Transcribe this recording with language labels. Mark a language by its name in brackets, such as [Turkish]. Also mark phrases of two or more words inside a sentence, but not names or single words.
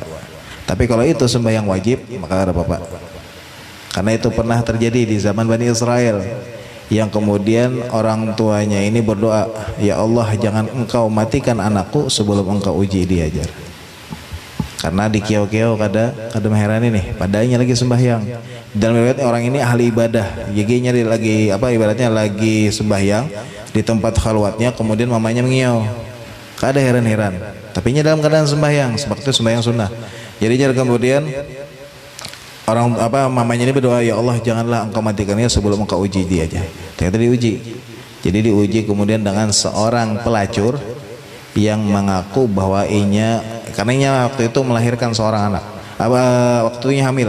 [Indonesian] Tapi kalau itu sembahyang wajib, maka ada apa-apa. Karena itu pernah terjadi di zaman Bani Israel, yang kemudian orang tuanya ini berdoa, ya Allah jangan engkau matikan anakku sebelum engkau uji dia ajar. [Banjar] Karena di kiau-kiau kada mengherani nih, padahal lagi sembahyang. [Indonesian] Dalam riwayat orang ini ahli ibadah, giginya lagi ibaratnya lagi sembahyang di tempat khalwatnya, kemudian mamanya mengiau. [Banjar] Kada heran-heran, [Indonesian] tapi dalam keadaan sembahyang, seperti sembahyang sunnah. Jadi kemudian orang mamanya ini berdoa, ya Allah janganlah engkau matikannya sebelum engkau uji dia aja. Ternyata diuji. Jadi diuji kemudian dengan seorang pelacur yang mengaku bahwa karena waktu itu melahirkan seorang anak, waktunya hamil.